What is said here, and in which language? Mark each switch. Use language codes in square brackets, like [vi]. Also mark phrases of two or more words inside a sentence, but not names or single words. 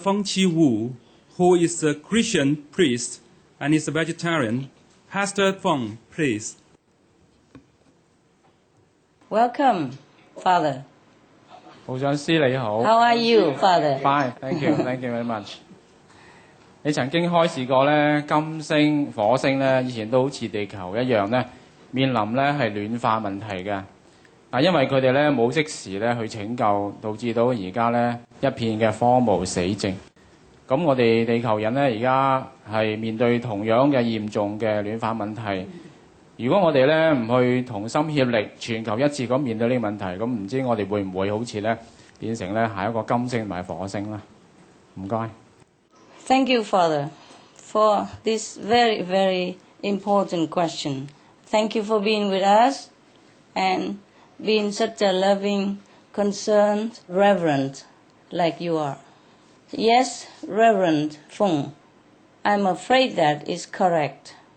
[en] Feng Chi Wu, who is a Christian priest and is a vegetarian. Pastor Feng, please. Welcome, Father. [yue] 部長師你好。 [en] How are you, Father? Fine, thank you very much. [yue] 你曾經開示過咧，金星、火星咧，以前都好似地球一樣咧，面臨咧係暖化問題嘅。嗱，因為佢哋咧冇即時咧去拯救，導致到而家咧一片嘅荒蕪死寂。咁我哋地球人咧而家係面對同樣嘅嚴重嘅暖化問題。如果我哋咧唔去同心協力，全球一致咁面對呢個問題，咁唔知我哋會唔會好似咧變成咧下一個金星同埋火星咧？唔該。 [en] Thank you, Father, for this very, very important question. Thank you for being with us and being such a loving, concerned, reverend like you are. Yes, Reverend Feng, I'm afraid that is correct.